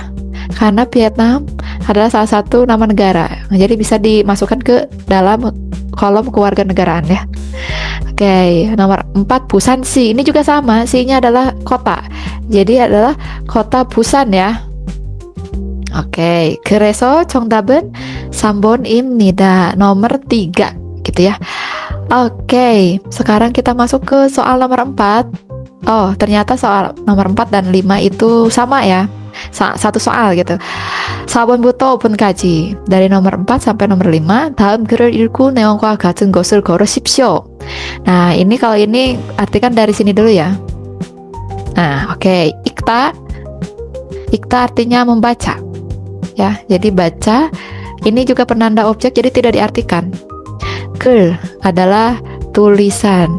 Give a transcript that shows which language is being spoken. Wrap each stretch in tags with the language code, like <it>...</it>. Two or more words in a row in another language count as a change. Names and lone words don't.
<id>Karena Vietnam adalah salah satu nama negara. Jadi bisa dimasukkan ke dalam kolom kewarganegaraan ya. Oke, nomor 4 Busansi. Ini juga sama, Si-nya adalah kota. Jadi adalah kota Busan ya. Oke,</id> <ko>그래서 정답은 3번입니다.</ko> <id>Nomor 3 gitu ya. Oke, sekarang kita masuk ke soal nomor 4. Oh, ternyata soal nomor 4 dan 5 itu sama ya. Satu soal gitu.</id> <ko>4번부터 5번까지</ko> <id>dari nomor 4 sampai nomor 5</id> <ko>다음 글을 읽고 내용과 같은 것을 걸으십시오.</ko> <id>Nah, ini kalau ini artikan dari sini dulu ya. Nah, oke. Ikta artinya membaca. Ya, jadi baca. Ini juga penanda objek jadi tidak diartikan. 글 adalah tulisan.</id>